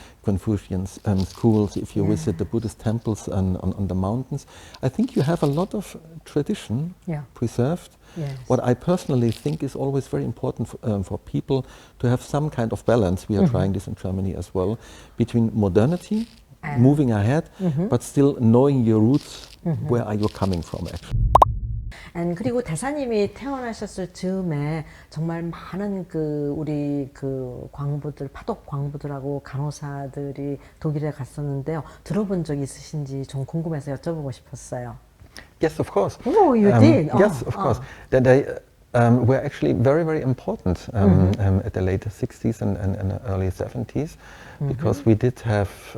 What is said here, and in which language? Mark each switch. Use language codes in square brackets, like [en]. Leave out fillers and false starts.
[en] Confucian schools, if you visit the Buddhist temples on the mountains, I think you have a lot of tradition preserved. Yes. What I personally think is always very important for people to have some kind of balance. We are trying this in Germany as well, between modernity, moving ahead, but still knowing your roots. Where are you coming from, actually? [ko] 그리고 대사님이 태어나셨을 즈음에 정말 많은 우리 광부들, 파독 광부들하고 간호사들이 독일에 갔었는데요. 들어본 적 있으신지 좀 궁금해서 여쭤보고 싶었어요. [en] Yes, of course. Oh, you did? Yes, of course. That they were actually very, very important at the late 60s and early 70s, because we did have.